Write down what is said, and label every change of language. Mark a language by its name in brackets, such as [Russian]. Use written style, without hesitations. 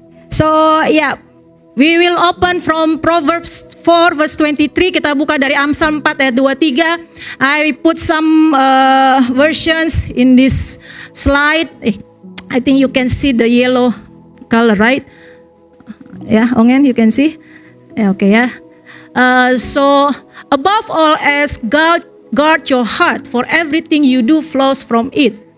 [English] So yeah, we will open from Proverbs 4 verse 23. [Indonesian] Kita buka dari Amsal 4 ayat 23. [English] I put some versions in this slide. I think you can see the yellow color, right? Yeah, Ongen, you can see? Yeah, okay, yeah. So above all else, guard your heart, for everything you do flows from it.